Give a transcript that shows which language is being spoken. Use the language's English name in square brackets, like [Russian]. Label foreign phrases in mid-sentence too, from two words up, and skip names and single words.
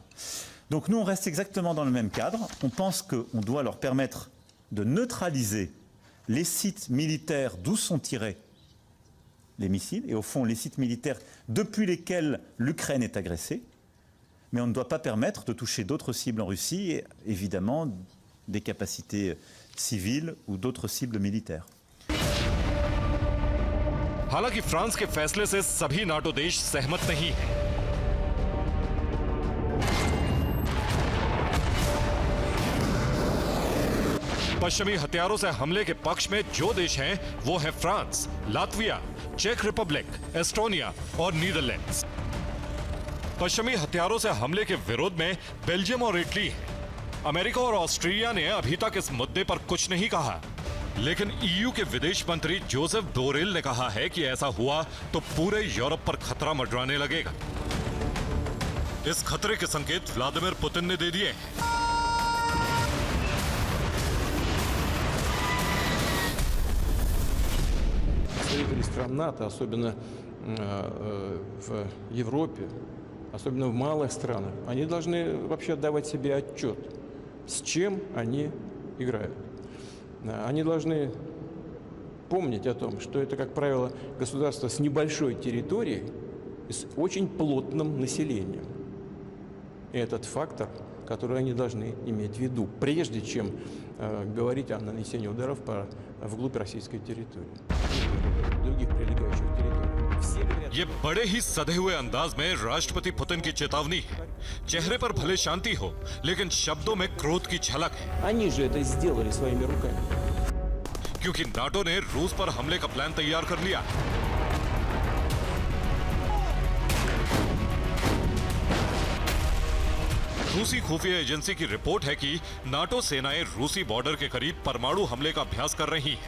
[French] Donc nous on reste exactement dans le même cadre. On pense qu'on doit leur permettre de neutraliser les sites militaires d'où sont tirés les missiles et au fond les sites militaires depuis lesquels l'Ukraine est agressée. Mais on ne doit pas permettre de toucher d'autres cibles en Russie et évidemment des capacités civiles ou d'autres cibles militaires. [Hindi] हालांकि फ्रांस के फैसले से सभी नाटो देश सहमत नहीं हैं। पश्चिमी हथियारों से हमले के पक्ष में जो देश हैं वो है फ्रांस, लातविया, चेक रिपब्लिक, एस्टोनिया और नीदरलैंड्स। पश्चिमी हथियारों से हमले के विरोध में बेल्जियम और इटली है। अमेरिका और ऑस्ट्रेलिया ने अभी तक इस मुद्दे पर कुछ नहीं कहा, लेकिन ईयू के विदेश मंत्री जोसेफ बोरेल ने कहा है कि ऐसा हुआ तो पूरे यूरोप पर खतरा मंडराने लगेगा। इस खतरे के संकेत व्लादिमीर पुतिन ने दे दिए हैं। [Russian] Стран НАТО, особенно в Европе, особенно в малых странах, они должны вообще отдавать себе отчет, с чем они играют. Они должны помнить о том, что это, как правило, государство с небольшой территорией и с очень плотным населением. И этот фактор, который они должны иметь в виду, прежде чем говорить о нанесении ударов вглубь российской территории, других прилегающих территорий. [Hindi] ये बड़े ही सधे हुए अंदाज में राष्ट्रपति पुतिन की चेतावनी है। चेहरे पर भले शांति हो, लेकिन शब्दों में क्रोध की झलक है। [Russian] Они же это сделали своими руками. [Hindi] क्योंकि नाटो ने रूस पर हमले का प्लान तैयार कर लिया है। रूसी खुफिया एजेंसी की रिपोर्ट है कि नाटो सेनाएं रूसी बॉर्डर के करीब परमाणु हमले का अभ्यास कर रही हैं।